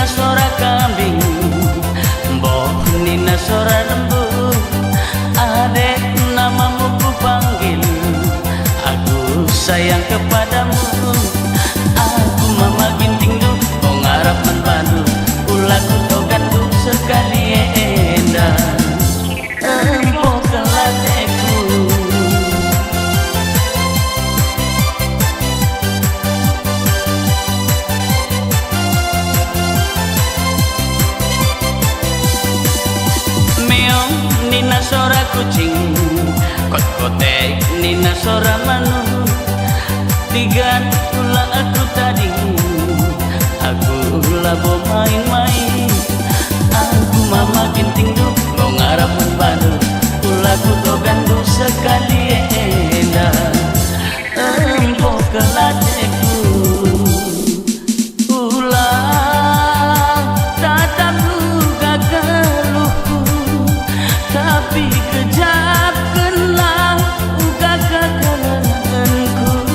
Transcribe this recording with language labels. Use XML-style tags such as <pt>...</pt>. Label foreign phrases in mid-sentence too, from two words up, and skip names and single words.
<btx>sora kambing, boh nina sora lembu.</btx> <id>Adek namamu ku panggil, aku sayang kepadamu.</id> <btx>Aku mama ginting du, kau ngarap menbantu. Ulaku tau gandu sekali endah, empok kelateku. Meong nina sora kucing, kot-kotek nina sora manu.</btx> <id>Tigan pula aku tadi, aku labo main-main.</id> <btx>Aku mama ginting du, kau ngarap membantu. Ulaku to gandu sekali endah, empok kelateku. Ulah tatap luka keluhku, tapi kejap kenlah uga kekalanganku.</btx>